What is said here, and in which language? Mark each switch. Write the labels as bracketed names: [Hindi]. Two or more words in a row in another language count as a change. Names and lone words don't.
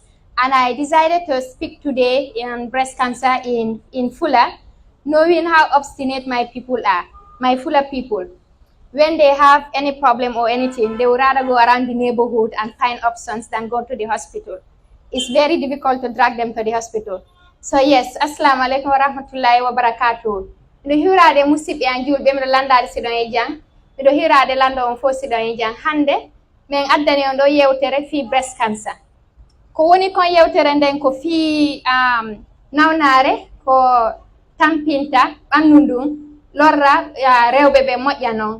[English] And I decided to speak today on breast cancer in Fula, knowing how obstinate my people are, my Fula people. When they have any problem or anything, they would rather go around the neighborhood and find options than go to the hospital. It's very difficult to drag them to the hospital. So yes, [Arabic] السلام عليكم ورحمة الله وبركاته. [Fula] No hirade musib yang jul be mi landade sidon e jang. Mido hirade lando on fo sidon e jang hande men addani on do yewtere fi [English] breast cancer. [Fula] Ko woni kon yewtere nden ko fi nawnare ko tampinta bannundum lorra rewbe be mojja non.